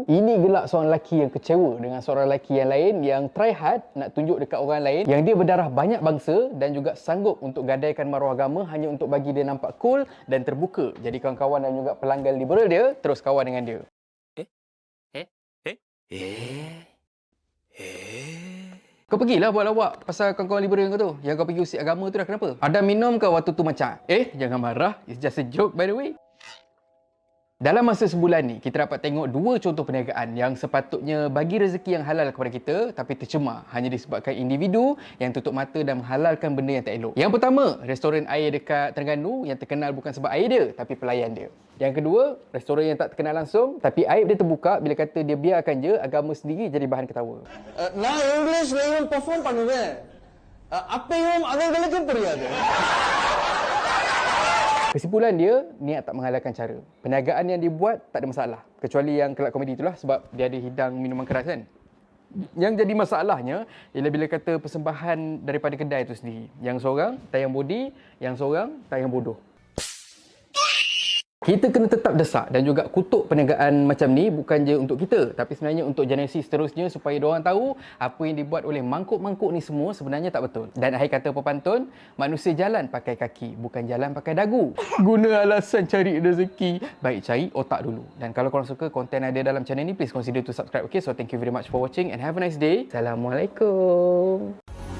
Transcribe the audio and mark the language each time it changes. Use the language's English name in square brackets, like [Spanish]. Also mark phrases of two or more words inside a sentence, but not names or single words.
[Malay] Ini gelak seorang lelaki yang kecewa dengan seorang lelaki yang lain yang [English] try hard [Malay] nak tunjuk dekat orang lain yang dia berdarah banyak bangsa dan juga sanggup untuk gadaikan maruah agama hanya untuk bagi dia nampak cool dan terbuka. Jadi kawan-kawan dan juga pelanggan liberal dia terus kawan dengan dia. Kau pergilah buat lawak pasal kawan-kawan liberal kau tu. Yang kau pergi usik agama tu dah kenapa? Ada minum ke waktu tu macam? Jangan marah. [English] It's just a joke by the way. [Malay] Dalam masa sebulan ni, kita dapat tengok dua contoh perniagaan yang sepatutnya bagi rezeki yang halal kepada kita tapi tercemar hanya disebabkan individu yang tutup mata dan menghalalkan benda yang tak elok. Yang pertama, restoran air dekat Terengganu yang terkenal bukan sebab air dia tapi pelayan dia. Yang kedua, restoran yang tak terkenal langsung tapi aib dia terbuka bila kata dia biarkan je agama sendiri jadi bahan ketawa. [Tamil] நான் இங்கிலீஷ்லயும் பெர்ஃபார்ம் பண்ணுவேன். அப்பையும் அவர்களுக்கு புரியாது. [Malay] Kesimpulan dia, niat tak menghalalkan cara. Perniagaan yang dibuat tak ada masalah. Kecuali yang kelab komedi itulah sebab dia ada hidang minuman keras kan. Yang jadi masalahnya ialah bila kata persembahan daripada kedai itu sendiri. Yang seorang tayang body, yang seorang tayang bodoh. Kita kena tetap desak dan juga kutuk perniagaan macam ni bukan je untuk kita tapi sebenarnya untuk generasi seterusnya supaya diorang tahu apa yang dibuat oleh mangkuk-mangkuk ni semua sebenarnya tak betul. Dan akhir kata pepantun, manusia jalan pakai kaki bukan jalan pakai dagu. Guna alasan cari rezeki, baik cari otak dulu. Dan kalau korang suka konten ada dalam channel ni, [English] please consider to subscribe. Okay, so thank you very much for watching and have a nice day. [Malay] Assalamualaikum.